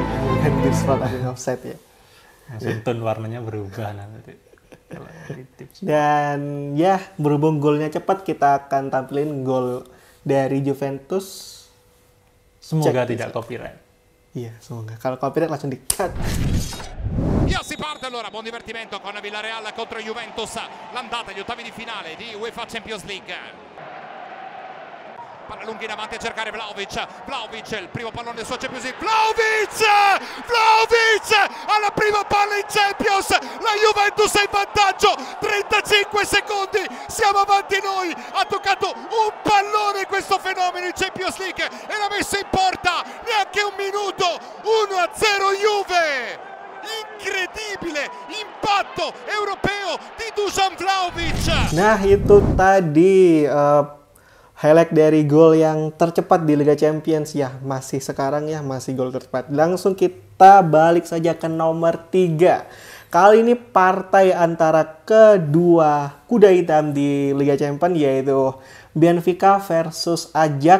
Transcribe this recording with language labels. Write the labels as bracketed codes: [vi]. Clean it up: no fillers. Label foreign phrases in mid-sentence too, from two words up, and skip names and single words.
[id] Bukan Deep Spot, ada offset ya. Langsung tone warnanya berubah nanti. Dan ya, berhubung golnya cepat, kita akan tampilin gol dari Juventus. Semoga Cek tidak bisa. copyright. Iya, semoga. Kalau copyright langsung di-cut. [it] Via si parte allora, buon divertimento con Villarreal contro Juventus, l'andata agli ottavi di finale di UEFA Champions League. Palla lunga in avanti a cercare Vlahovic, il primo pallone del suo Champions League, Vlahovic, alla prima palla in Champions, la Juventus è in vantaggio, 35 secondi, siamo avanti noi, ha toccato un pallone questo fenomeno in Champions League e l'ha messa in porta, neanche un minuto, 1-0 Juve! Incredibile impatto europeo di Dusan Vlahovic. [id] Nah, itu tadi highlight dari gol yang tercepat di Liga Champions ya. Masih sekarang ya, masih gol tercepat. Langsung kita balik saja ke nomor 3. Kali ini partai antara kedua kuda hitam di Liga Champions, yaitu Benfica versus Ajax.